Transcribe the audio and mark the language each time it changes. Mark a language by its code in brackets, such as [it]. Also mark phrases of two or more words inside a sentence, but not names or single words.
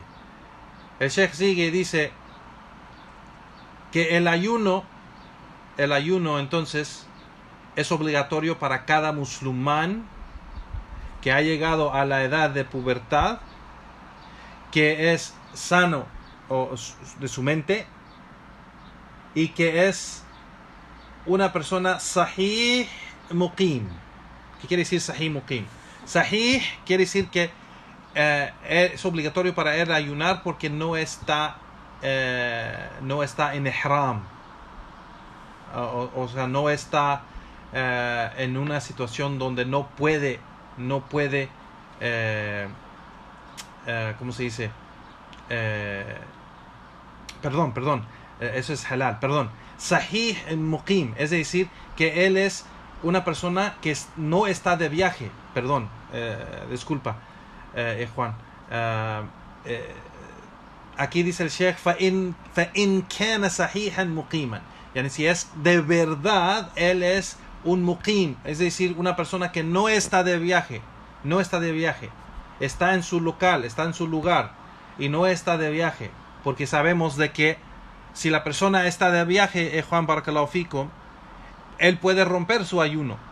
[es] El Sheikh sigue y dice que el ayuno entonces es obligatorio para cada musulmán que ha llegado a la edad de pubertad, que es sano de su mente y que es una persona [ar] صحيح مقيم. [es] ¿Qué quiere decir [ar] صحيح مقيم? [es] Sahih quiere decir que es obligatorio para él ayunar porque no está en ihram, o sea, no está en una situación donde no puede ¿cómo se dice? Perdón, eso es halal, perdón. [ar] صحيح مقيم, [es] es decir, que él es una persona que no está de viaje, perdón, disculpa, Juan. Aquí dice el Sheikh, [ar] فَإِنْ كَانَ صَحِيحًا مُقِيمًا, [es] yani si es de verdad, él es un muqim, es decir, una persona que no está de viaje, está en su local, está en su lugar y no está de viaje, porque sabemos de que si la persona está de viaje, Juan [ar] بارك الله فيكم, [es] él puede romper su ayuno,